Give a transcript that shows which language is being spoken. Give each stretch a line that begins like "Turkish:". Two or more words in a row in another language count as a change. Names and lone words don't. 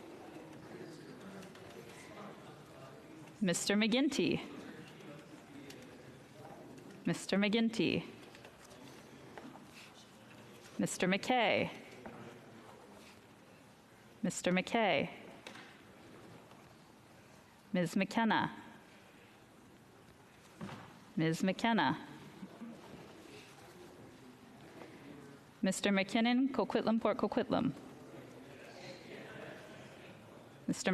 English: Mr. McGinty. Mr. McGinty. Mr. McKay. Mr. McKay. Ms. McKenna. Ms. McKenna. Mr. McKinnon, Coquitlam, Port Coquitlam. Mr.